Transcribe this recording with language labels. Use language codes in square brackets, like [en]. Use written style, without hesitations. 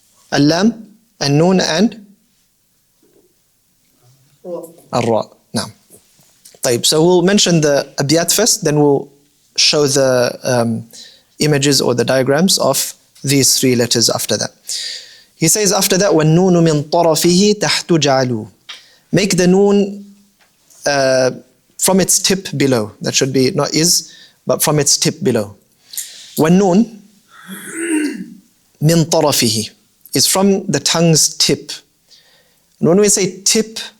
[en] Al-lam, al-noon, and al-ra. Now, طيب. So we'll mention the abiyat first, then we'll show the images or the diagrams of these three letters after that. [ar] He says after that, وَالنُّونُ مِنْ طَرَفِهِ تَحْتُ جَعَلُوا. [en] Make the noon from its tip below. That should be not is, but from its tip below. [ar] وَالنُّون مِنْ طَرَفِهِ [en] is from the tongue's tip. And when we say tip,